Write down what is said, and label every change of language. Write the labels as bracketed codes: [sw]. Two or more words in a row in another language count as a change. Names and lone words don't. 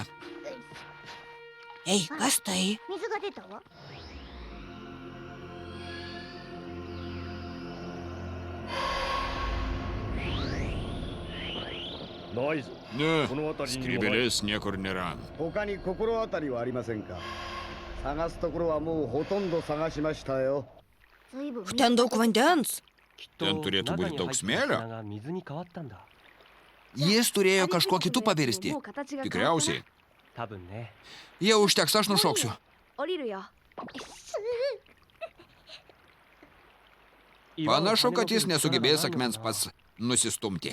[lt] Ei, kas tai? Ne, skrybėlės niekur nėra. [ja] 他に心当たりはありませんか。探すところはもうほとんど探しましたよ。 [lt] Ten daug vandens. Ten turėtų būti daug smėlio. Jis turėjo kažkuo kitu pavirsti. Tikriausiai. Jau užteks, aš nušoksiu. Panašu, kad jis nesugebės akmens pats nusistumti.